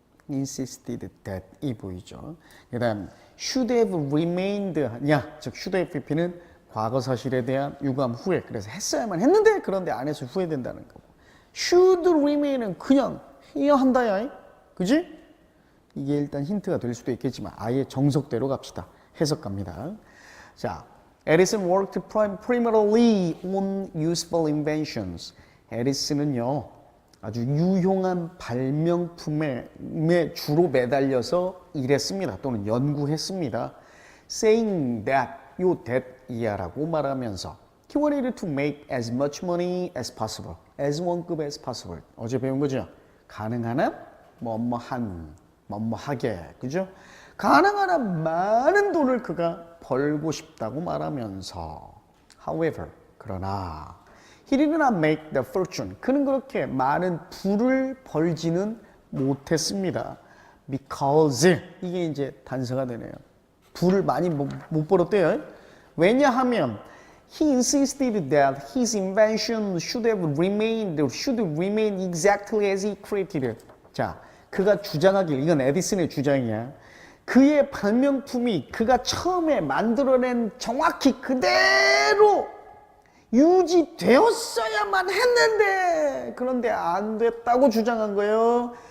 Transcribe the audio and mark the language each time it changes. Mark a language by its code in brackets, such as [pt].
[ko] insisted that이 보이죠. 그 다음 should have remained 냐, 즉 should have pp는 과거 사실에 대한 유감 후회. 그래서 했어야만 했는데 그런데 안 해서 후회된다는 거고. should remain은 그냥 해야 한다야. 그지? 이게 일단 힌트가 될 수도 있겠지만 아예 정석대로 갑시다. 해석갑니다. [en] 자, Edison worked primarily on useful inventions. [ko] 에디슨은요, 아주 유용한 발명품에 주로 매달려서 일했습니다. 또는 연구했습니다. [en] Saying that, 요 that [ko] 이하라고 말하면서 [en] He wanted to make as much money as possible. as 원급 as possible. [ko] 어제 배운 거죠? 가능한 한, 뭐뭐한, 뭐뭐하게. 그죠? 가능한 한 많은 돈을 그가 벌고 싶다고 말하면서 However, 그러나 [en] He did not make the fortune. [ko] 그는 그렇게 많은 부를 벌지는 못했습니다. Because 이게 이제 단서가 되네요. 부를 많이 못 벌었대요. 왜냐하면 [en] He insisted that his invention should remain exactly as he created it. [ko] 자, 그가 주장하길, 이건 에디슨의 주장이야. 그의 발명품이 그가 처음에 만들어낸 정확히 그대로 유지되었어야만 했는데 그런데 안 됐다고 주장한 거예요.